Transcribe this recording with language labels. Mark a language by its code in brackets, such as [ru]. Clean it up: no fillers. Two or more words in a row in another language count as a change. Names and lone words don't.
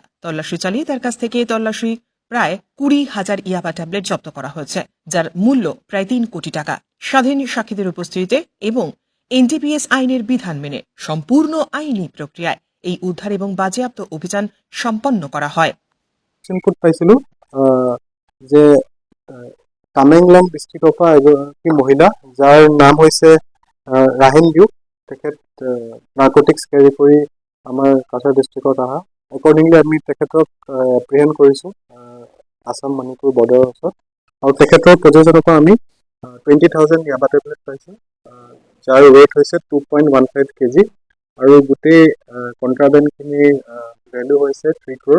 [bn] তল্লাশি চালিয়ে তার কাছ থেকে প্রায় 20,000 ইয়াবা ট্যাবলেট জব্দ করা হয়েছে, যার মূল্য প্রায় 3 কোটি টাকা। স্বাধীন সাক্ষীদের উপস্থিতিতে এবং NDPS আইনের বিধান মেনে সম্পূর্ণ আইনি প্রক্রিয়ায় এই উদ্ধার এবং বাজেয়াপ্ত অভিযান সম্পন্ন করা হয়। [as] ইনপুট পাইছিলো যে তামেংলং ডিস্ট্রিক্টৰ পৰা এগৰাকী মহিলা যাৰ নাম হৈছে ৰাহিন লিউ, তেখেত [en] narcotics carry [as] কৰি আমাৰ কাছাৰ ডিষ্ট্ৰিক্টত অহা। একৰ্ডিংলি আমি তেখেতক এপ্ৰিহেণ্ড কৰিছোঁ আসাম মণিপুৰ বৰ্ডাৰৰ ওচৰত, আৰু তেখেতৰ প্ৰযোজনৰ পৰা আমি 20,000 ইয়াবা টেবলেট পাইছোঁ, যাৰ ৱেইট হৈছে 2.15 kg, আৰু গোটেই কণ্ট্ৰাবেণ্ডখিনি ভেলু হৈছে 3 crore।